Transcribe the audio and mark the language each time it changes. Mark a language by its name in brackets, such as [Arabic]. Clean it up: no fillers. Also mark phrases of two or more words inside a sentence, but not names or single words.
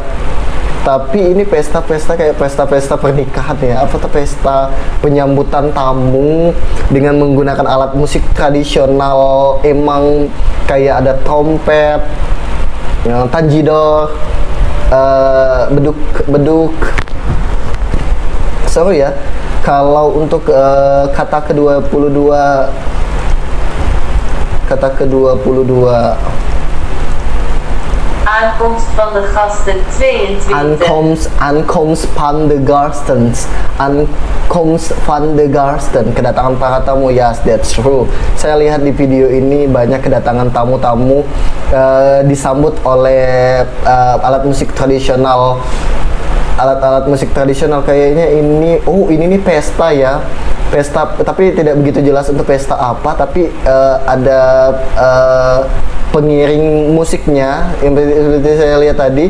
[Indonesian] Tapi ini pesta-pesta kayak pesta-pesta pernikahan ya, atau pesta penyambutan tamu dengan menggunakan alat musik tradisional. Emang kayak ada trompet, yang tanjidor, beduk. Seru ya. Kalau untuk kata ke-22, [Dutch] Aankomst van de gasten 22. Aankomst van de gasten, [Indonesian] kedatangan para tamu. [English] Yes, that's true. [Indonesian] Saya lihat di video ini banyak kedatangan tamu-tamu disambut oleh alat musik tradisional. Alat-alat musik tradisional kayaknya ini nih pesta ya. Pesta, tapi tidak begitu jelas untuk pesta apa, tapi ada pengiring musiknya yang seperti saya lihat tadi.